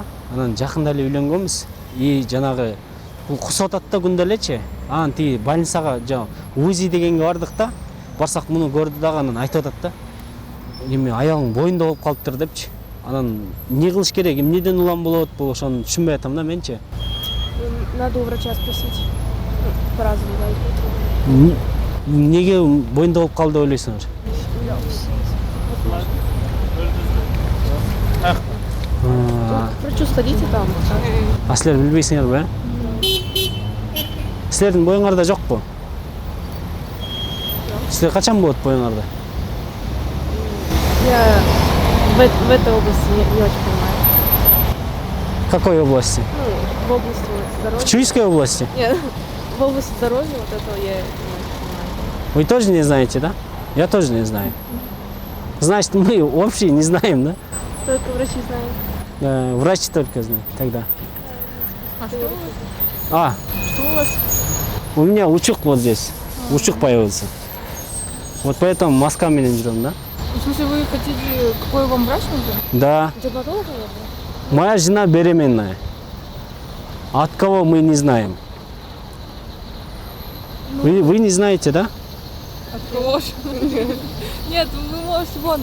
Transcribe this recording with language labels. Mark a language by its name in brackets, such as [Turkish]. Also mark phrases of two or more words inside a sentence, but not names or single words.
[Kyrgyz] Анан жакында эле үйлөнгөнбүз. Жанагы бул кусуп атат да күндө элечи. Анан тиги больницага УЗИ дегенге бардык да. Барсак муну көрдү дагы, анан айтып атат да. Эми аялың боюнда болуп калыптыр депчи. Анан эмне кылыш керек, эмнеден улам болот, бул ошону түшүнбөй атам да менчи. [Russian] Надо у врача спросить. По-разному, да. [Kyrgyz] Эмнеге боюнда болуп калды деп ойлойсуңар? К врачу сходите там. А силер билбейсиңерби? Силердин боюңарда жокпу? Силер качан болот боюңарда? [Russian] Я в этой области не очень понимаю. В какой области? В области здоровья. В Чуйской области? Нет, в области здоровья вот этого я не очень понимаю. Вы тоже не знаете, да? Я тоже не знаю. Значит, мы общие не знаем, да? Только врачи знают. Да, врач только знает тогда. А что у вас? Что у вас? У меня учук вот здесь. Учук появился. Вот поэтому [Kyrgyz] маска менен жүрөм, да? [Russian] В смысле, вы хотите, какой вам врач нужен? Да. Дерматолог, наверное? Моя жена беременная. От кого мы не знаем. Вы не знаете, да? От кого? Нет, вы можете вон.